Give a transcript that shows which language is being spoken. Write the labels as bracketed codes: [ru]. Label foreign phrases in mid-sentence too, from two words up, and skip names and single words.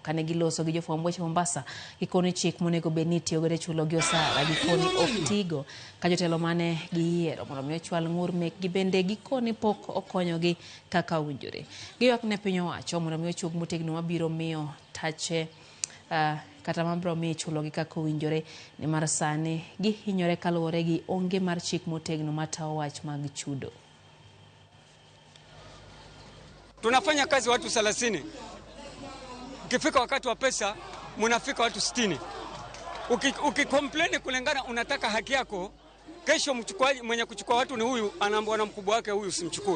[luo] Kane giloso gi jofwamb weche Mombasa, gikoni chik monego bed ni tiyo godo chulo gi osara gikoni ok tigo ka jotelo mane giyiero mondo mi ochwal ng'ur mekgi bende gikoni pok okonyogi kaka owinjore. Giywak ne piny owacho mondo mi ochung motegno mabiro miyo tache kata mabro mi chulo gi kaka owinjore ni mar sani gihinyore kaluwore gi onge mar chik motegno matawo wach mag chudo. [sw] Tunafanya kazi watu 30. Ukifika wakati wa pesa munafika watu 60. Ukicomplain kulingana unataka haki yako, kesho mchukuaji mwenye kuchukua watu ni huyu, anaambiwa na mkubwa wake huyu usimchukue.